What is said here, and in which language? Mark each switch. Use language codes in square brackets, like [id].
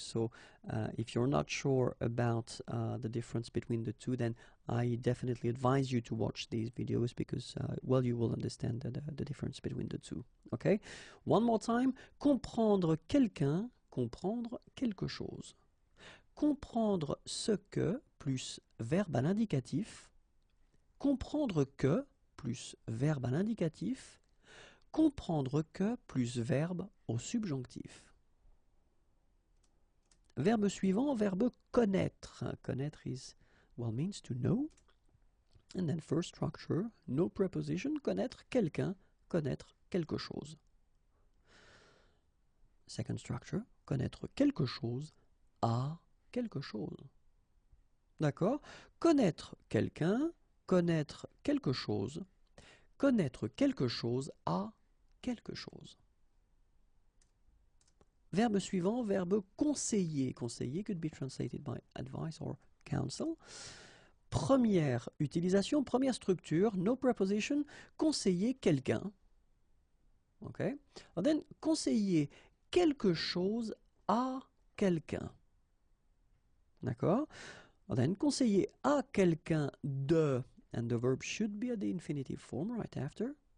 [en] So if you're not sure about the difference between the two, then I definitely advise you to watch these videos, because well, you will understand the difference between the two. Okay, one more time. [fr] Comprendre quelqu'un, comprendre quelque chose. Comprendre ce que plus verbe à l'indicatif. Comprendre que plus verbe à l'indicatif, comprendre que plus verbe au subjonctif. Verbe suivant, verbe connaître. [en] Connaître is, well, means to know. And then first structure, no preposition, [fr] connaître quelqu'un, connaître quelque chose. Second structure, connaître quelque chose à quelque chose. D'accord? Connaître quelqu'un, connaître quelque chose, connaître quelque chose à quelque chose. Verbe suivant, verbe conseiller. [en] Conseiller could be translated by advice or counsel. [fr] Première utilisation, première structure, [en] no preposition, [fr] conseiller quelqu'un. Okay? [en] And then [fr] conseiller quelque chose à quelqu'un. [en] D'accord? And then [fr] conseiller à quelqu'un de, [en] and the verb should be at the infinitive form right after.